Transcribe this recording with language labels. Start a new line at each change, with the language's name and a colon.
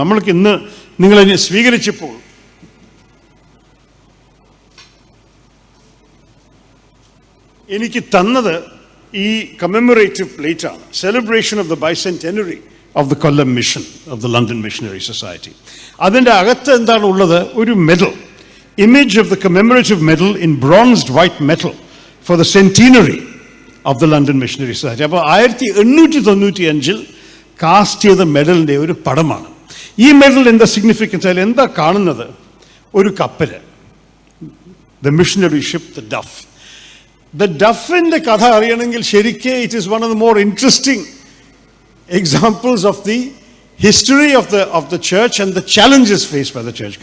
Malayalam: നമ്മൾക്ക് ഇന്ന് നിങ്ങളതിനെ സ്വീകരിച്ചപ്പോൾ എനിക്ക് തന്നത് ഈ കമ്മെമറേറ്റീവ് പ്ലേറ്റ് ആണ്.
English: Celebration of the bicentenary of the Kollam mission of the London missionary society.
Malayalam: അതിൻ്റെ അകത്ത് എന്താണ് ഉള്ളത്? ഒരു medal,
English: image of the commemorative medal in bronzed white metal for the centenary of the London Missionary Society.
Malayalam: അപ്പോൾ 1895 cast ചെയ്ത മെഡലിൻ്റെ ഒരു പടമാണ്. ഈ മെഡൽ എന്താ സിഗ്നിഫിക്കൻസ്? അതിൽ എന്താ കാണുന്നത്? ഒരു കപ്പൽ, the missionary ship the duff. The ഡഫിൻ്റെ കഥ അറിയണമെങ്കിൽ ശരിക്കും
English: It is one of the more interesting examples of the history of the church and the challenges face by the church.